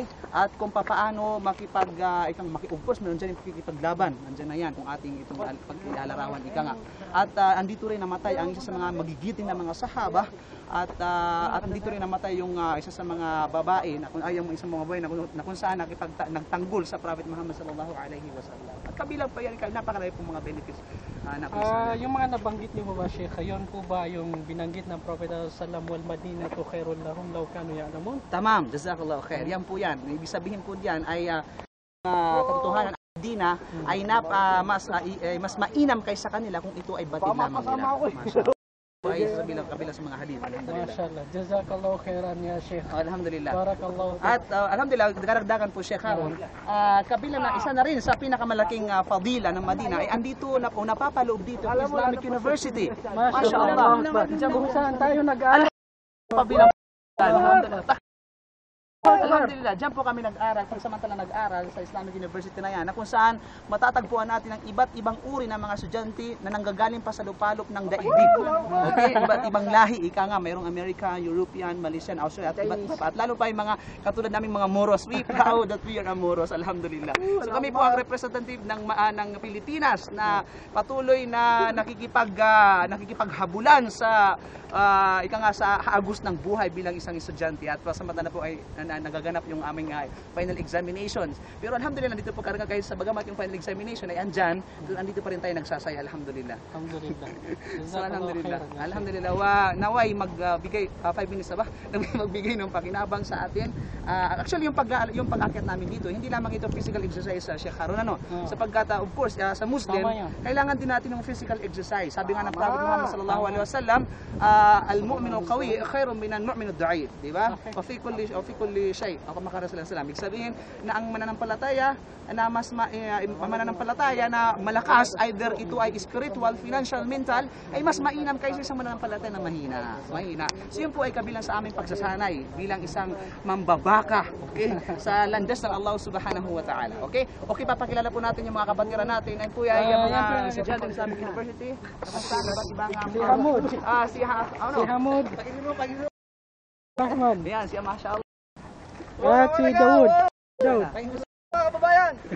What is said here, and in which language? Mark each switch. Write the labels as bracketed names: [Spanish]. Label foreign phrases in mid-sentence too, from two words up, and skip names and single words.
[Filipino] At kung paano makiugpos, meron dyan yung pakikipaglaban. Nandiyan na yan kung ating itong pagkilalarawan ika nga. At andito rin namatay ang isa sa mga magigiting na mga sahaba at andito rin namatay yung isa sa mga babae yung isang mga babae na kung saan nagtanggol sa Prophet Muhammad [Arabic] صلى الله عليه وسلم. [Filipino] At kabilang pa yan, napakarami pong mga benefits yung mga nabanggit niyo ba Sheikh, yun po ba yung binanggit ng Prophet [Arabic] صلى الله والمدينة خير لهم لو كانوا يعلمون? تمام جزاك الله خير. [Filipino] Yan po yan. Ibig sabihin po diyan ay katotohanan ang Madina ay mas mainam kaysa kanila kung ito ay batid lamang nila. Ay sa kabila sa mga hadith. [Arabic] Mashallah. جزاك الله خيرا يا شيخ. Alhamdulillah. Barakallahu. [Filipino] At alhamdulillah, daragdagan po Sheikh Haron. Kabilang na isa na rin sa pinakamalaking fadila ng Madina ay andito na po napapaloob dito ang Islamic University. Mashallah. Kung saan tayo nag-aaral. Pabilang alhamdulillah, dyan po kami nag-aral, pansamantala nag-aral sa Islamic University na yan, na kung saan matatagpuan natin ang iba't ibang uri ng mga estudyante na nanggagaling pa sa lupalop ng daigdig. Okay? Iba't ibang lahi, ika nga, mayroong American, European, Malaysian, Australian, at iba't iba pa. At lalo pa yung mga katulad naming mga Moros. [English] We proud that we are Moros, alhamdulillah. [Filipino] So kami po ang representative ng Pilipinas na patuloy na nakikipaghabulan sa sa agos ng buhay bilang isang estudyante at pasamantala po ay nagaganap yung aming [English] final examinations. [Filipino] Pero alhamdulillah, dito po karga guys, sa bagamat yung [English] final examination [Filipino] ay andyan, andito pa rin tayo nagsasaya, alhamdulillah. Alhamdulillah. So alhamdulillah. Alhamdulillah. Naway magbigay 5 minutes na ba? Magbigay ng pakinabang sa atin. Actually yung pag-akyat namin dito, hindi lamang ito [English] physical exercise [Filipino] Sheikh Haron sapagkat of course sa Muslim, kailangan din natin ng [English] physical exercise. [Filipino] Sabi nga ng [Arabic] Prophet Muhammad صلى الله عليه وسلم المؤمن القوي خير من المؤمن الضعيف, [Filipino] di ba? [Arabic] وفي كل كل شيء كما قال صلى الله عليه وسلم. [Filipino] Ibig sabihin na ang mananampalataya na mananampalataya na malakas, either ito ay spiritual, financial, mental, ay mas mainam kaysa isang mananampalataya na mahina. So yun po ay kabilang sa aming pagsasanay bilang isang mambabaka, okay, sa landas ng Allah [Arabic] سبحانه و تعالى. [Filipino] Okay, papakilala po natin yung mga kapatiran natin. Ay po ay mga estudyante sa aming university. Sa iba't ibang Si Hamud. si Hamud. Rahman. Ayan, si Mashallah. At si Dawood. Mga kababayan.